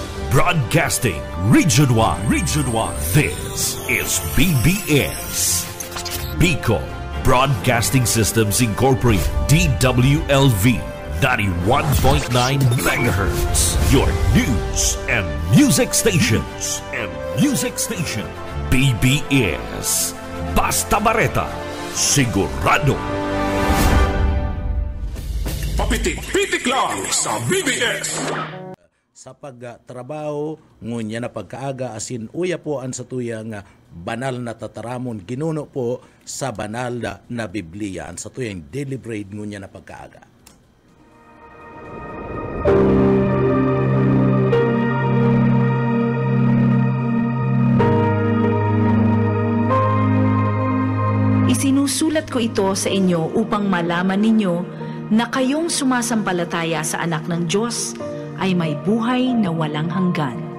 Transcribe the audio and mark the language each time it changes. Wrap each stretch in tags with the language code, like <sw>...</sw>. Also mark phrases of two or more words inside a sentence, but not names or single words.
<en>Broadcasting Region 1. Region 1. This is BBS. Bicol Broadcasting Systems Incorporated. DWLV 91.9 megahertz. Your news and music stations.</en> <bik>BBS. Basta Bareta. Sigurado. Papitik-pitik lang sa BBS. Sa pagtrabaho, ngunya na pagkaaga asin uya po an sa tuyang banal na tataramon ginuno po sa banal na Biblia an sa tuyang</bik> <en>daily bread</en> <bik>ngunya na pagkaaga.</bik> <tl>Isinusulat ko ito sa inyo upang malaman ninyo na kayong sumasampalataya sa anak ng Diyos ay may buhay na walang hanggan.</tl>